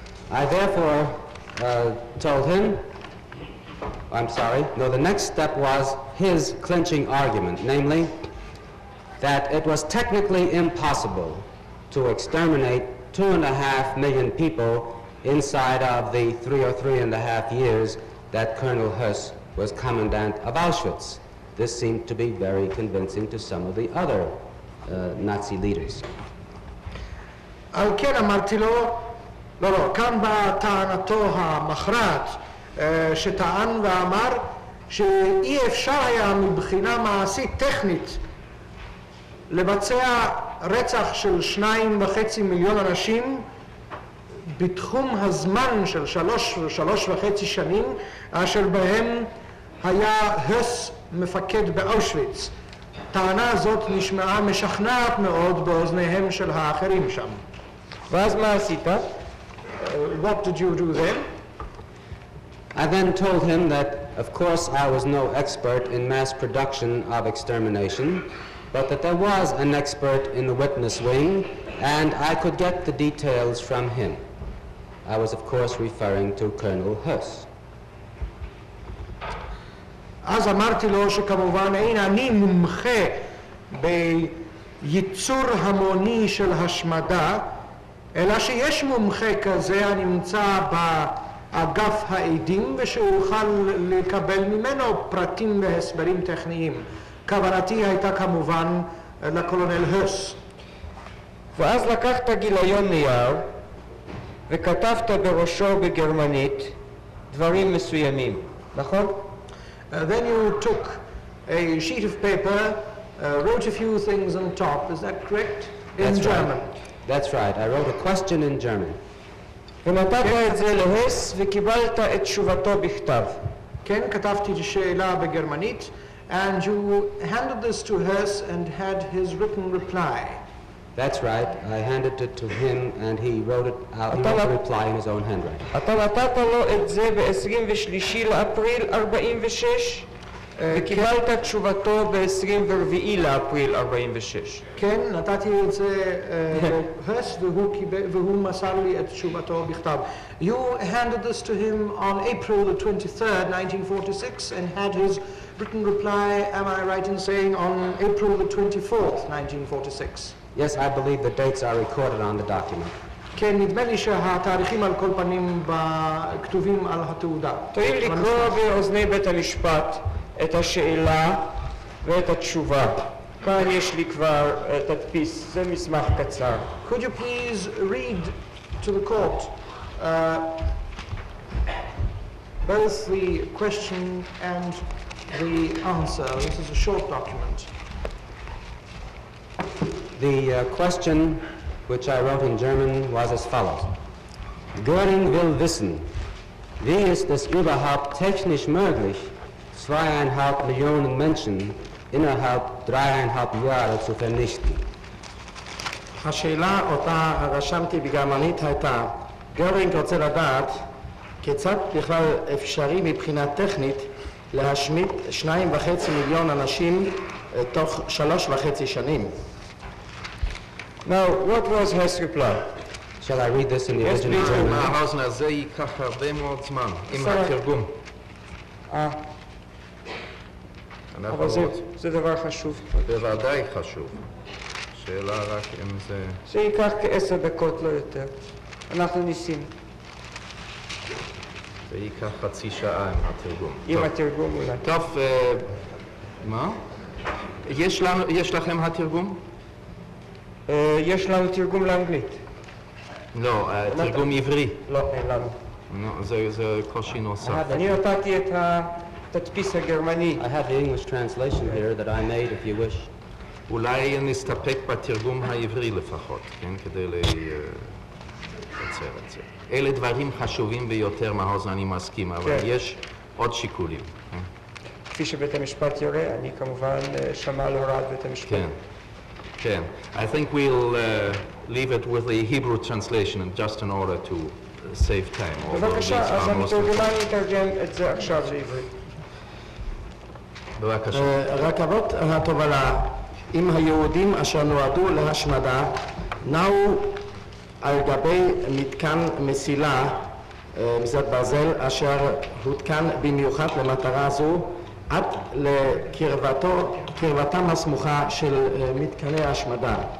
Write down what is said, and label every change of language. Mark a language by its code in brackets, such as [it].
[en] I therefore told him, the next step was his clinching argument, namely that it was technically impossible to exterminate 2.5 million people inside of the 3 or 3.5 years that Colonel Höss was commandant of Auschwitz. This seemed to be very convincing to some of the other Nazi leaders. [he] על כן אמרתי לו, לא, כאן באה טענתו המכרעת, שטען ואמר שאי אפשר היה מבחינה מעשית טכנית לבצע רצח של 2.5 מיליון אנשים בתחום הזמן של 3.5 שנים, אשר בהם היה הס מפקד באושוויץ. טענה זאת נשמעה משכנעת מאוד באוזניהם של האחרים שם. ואז מה עשית? [en] What did you do then? I then told him that, of course, I was no expert in mass production of extermination, but that there was an expert in the witness wing, and I could get the details from him. I was, of course, referring to Colonel Höss. [he] אז אמרתי לו שכמובן אין אני מומחה בייצור המוני של השמדה, אלא שיש מומחה כזה הנמצא באגף העדים ושאוכל לקבל ממנו פרטים והסברים טכניים. כוונתי הייתה כמובן לקולונל הס. ואז לקחת גיליון נייר וכתבת בראשו בגרמנית דברים מסוימים, נכון? [en] Then you took a sheet of paper, wrote a few things on top, is that correct? In German. That's right. I wrote a question in German. [he] ונתת את זה להס וקיבלת את תשובתו בכתב. כן, כתבתי את השאלה בגרמנית, [en] and you handed this to Hess and had his written reply. That's right. I handed it to him and he wrote it out. He wrote the reply in his own handwriting. [he] אתה נתת לו את זה ב-23 לאפריל 46 וקיבלת תשובתו ב-24 לאפריל 46. כן, נתתי את זה להס והוא מסר לי את תשובתו בכתב. [en] You handed this to him on April the 23rd, 1946 and had his written reply, am I right in saying, on April the 24th, 1946? Yes, I believe the dates are recorded on the document. [he] כן, נדמה לי שהתאריכים על כל פנים כתובים על התעודה. תואיל לקרוא באוזני בית המשפט את השאלה ואת התשובה. כאן יש לי כבר תדפיס, זה מסמך קצר. [en] Could you please read to the court both the question and the answer? This is a short document. The question, which I wrote in German, was as follows. [de] Göring will wissen, wie ist es überhaupt technisch möglich, 2,5 Millionen Menschen innerhalb 3,5 Jahre zu vernichten. [he] השאלה אותה רשמתי בגרמנית הייתה, גרינג רוצה לדעת כיצד בכלל אפשרי מבחינה טכנית להשמיד 2.5 מיליון אנשים תוך 3.5 שנים. [en] Now, what was his reply? Shall I read this in the Yes, original please. German? [he] האוזנר, זה ייקח הרבה מאוד זמן עם התרגום. אבל זה דבר חשוב. בוודאי חשוב. שאלה רק אם זה... זה ייקח כ10 דקות, לא יותר. אנחנו ניסים. זה ייקח חצי שעה עם התרגום. עם התרגום אולי. טוב, מה? יש לכם התרגום? יש לנו תרגום לאנגלית. לא, תרגום עברי. לא, אין לנו. זה קושי נוסף. אני נתתי את התדפיס הגרמני. [en] I have the English translation here that I made if you wish. [he] אולי נסתפק בתרגום העברי לפחות, כן? כדי לקצר את זה. אלה דברים חשובים ביותר מהאוזן, אני מסכים, אבל יש עוד שיקולים. כפי שבית המשפט יורה, אני כמובן שמע על הוראת בית המשפט. כן, כן. [en] I think we'll leave it with the Hebrew translation just in order to save time. [he] בבקשה, אז המתורגמן יתרגם את זה עכשיו לעברית. בבקשה. רכבות התובלה עם היהודים אשר נועדו להשמדה נעו על גבי מתקן מסילה מסילת ברזל אשר הותקן במיוחד למטרה זו עד לקרבתם הסמוכה של מתקני ההשמדה.